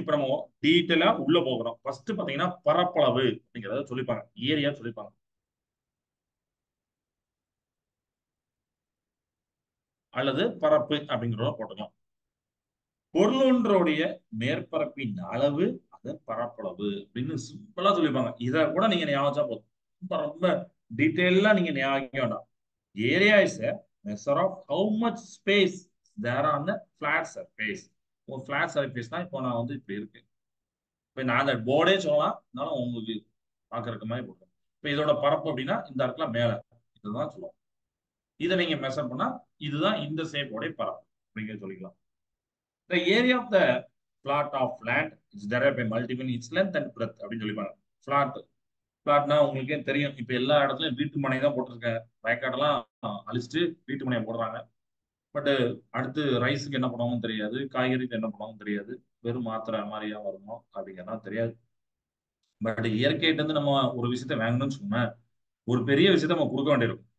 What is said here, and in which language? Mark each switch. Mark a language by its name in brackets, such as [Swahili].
[Tamil] இப்ப நம்ம டீட்டெயிலா உள்ள போகிறோம். ஃபர்ஸ்ட் பாத்தீங்கன்னா பரப்பளவு அப்படிங்கறத சொல்லிப்பாங்க, ஏரியா சொல்லிப்பாங்க, அல்லது பரப்பு அப்படிங்கிறத போட்டுக்கலாம். பொருளொன்றுடைய மேற்பரப்பின் அளவு அது பரப்பளவு அப்படின்னு சிம்பிளா சொல்லிப்பாங்க. இதை கூட நீங்க ஞாபகம் வச்சா போதும். ரொம்ப ரொம்ப டீட்டெயிலா நீங்க ஞாபகம் வேண்டாம். [English] Area is a measure of how much space there on the flat surface. [Tamil] ஒரு flat surface தான் இப்போ நான் வந்து இப்படி இருக்கு. இப்ப நான் அந்த போர்டே சொல்லலாம், இருந்தாலும் உங்களுக்கு பாக்குறதுக்கு மாதிரி போடுறேன். இப்ப இதோட பரப்பு அப்படின்னா இந்த இடத்துல மேல இதுதான் சொல்லுவோம். இதை நீங்க மெஷர் பண்ணா இதுதான் இந்த ஷேப்போட பரப்பு அப்படிங்க சொல்லிக்கலாம். [English] The area of the plot of land is derived by multiple its length and breadth [Tamil] அப்படின்னு சொல்லிப்பாங்க. பிளாட் பிளாட்னா உங்களுக்கே தெரியும். இப்ப எல்லா இடத்துலயும் வீட்டு மனை தான் போட்டிருக்காங்க. வயக்காடெல்லாம் அழிச்சிட்டு வீட்டு மனையை போடுறாங்க. பட் அடுத்து ரைஸுக்கு என்ன பண்ணுவாங்கன்னு தெரியாது, காய்கறிக்கு என்ன பண்ணுவாங்கன்னு தெரியாது, வெறும் மாத்திரை மாதிரியா வருமோ அப்படிங்கிறதா தெரியாது. பட் இயற்கையிட்ட இருந்து நம்ம ஒரு விஷயத்த வாங்கணும்னு சொன்னா ஒரு பெரிய விஷயத்த நம்ம கொடுக்க வேண்டியிருக்கும்.